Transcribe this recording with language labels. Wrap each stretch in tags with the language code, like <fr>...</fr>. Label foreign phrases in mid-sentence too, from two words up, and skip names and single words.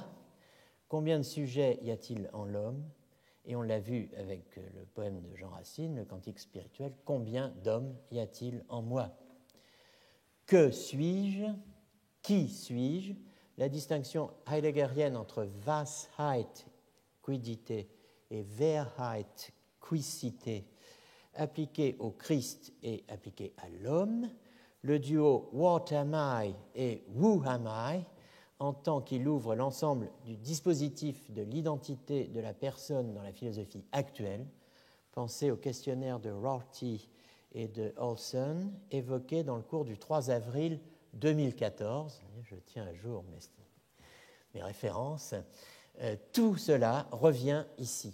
<fr>Combien de sujets y a-t-il en l'homme? Et on l'a vu avec le poème de Jean Racine, le Cantique spirituel, combien d'hommes y a-t-il en moi? Que suis-je? Qui suis-je? La distinction heideggerienne entre Washeit, quiddité, et Wahrheit, quicité, appliquée au Christ et appliquée à l'homme, le duo</fr> <en>What am I et Who am I,</en> <fr>en tant qu'il ouvre l'ensemble du dispositif de l'identité de la personne dans la philosophie actuelle, pensez au questionnaire de Rorty et de Olson, évoqué dans le cours du 3 avril 2014, je tiens à jour mes références, Tout cela revient ici.</fr>